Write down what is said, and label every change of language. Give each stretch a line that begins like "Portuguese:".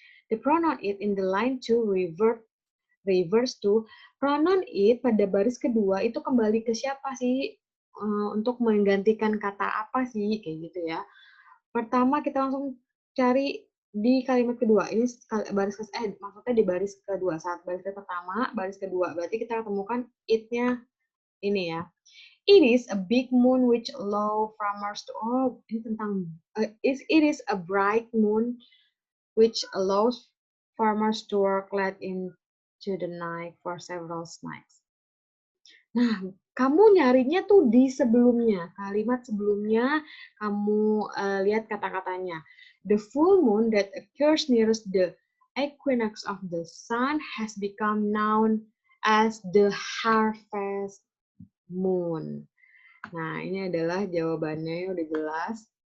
English: The pronoun it in the line to reverse to.
Indonesian: Pronoun it pada baris kedua itu kembali ke siapa sih? Untuk menggantikan kata apa sih? Kayak gitu ya. Pertama kita langsung cari di kalimat kedua. Ini maksudnya di baris kedua. Saat baris pertama, baris kedua. Berarti kita temukan it-nya ini ya.
English: It is a big moon which allow farmers to
Indonesian: ini tentang
English: it is a bright moon which allows farmers to work late into the night for several nights.
Indonesian: Nah, kamu nyarinya tuh di sebelumnya, kalimat sebelumnya kamu lihat kata-katanya.
English: The full moon that occurs nearest the equinox of the sun has become known as the harvest moon.
Indonesian: Nah, ini adalah jawabannya, udah jelas.